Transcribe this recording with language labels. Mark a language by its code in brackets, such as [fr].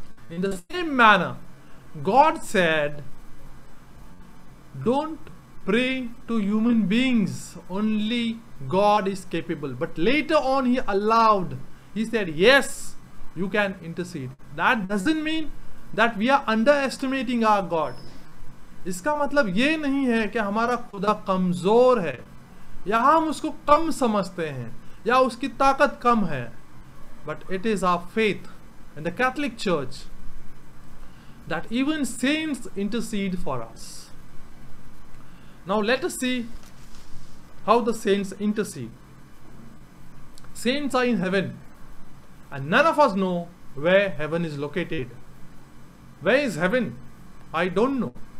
[en] In the same manner, God said, don't pray to human beings, only God is capable. But later on he allowed, he said, yes, you can intercede. That doesn't mean that we are underestimating our God. [hi] इसका मतलब ये नहीं है कि हमारा खुदा कमजोर है या हम उसको कम समझते हैं या उसकी ताकत कम है. [en] But it is our faith in the Catholic Church that even saints intercede for us. Now let us see how the saints intercede. Saints are in heaven, and none of us know where heaven is located. Where is heaven? I don't know.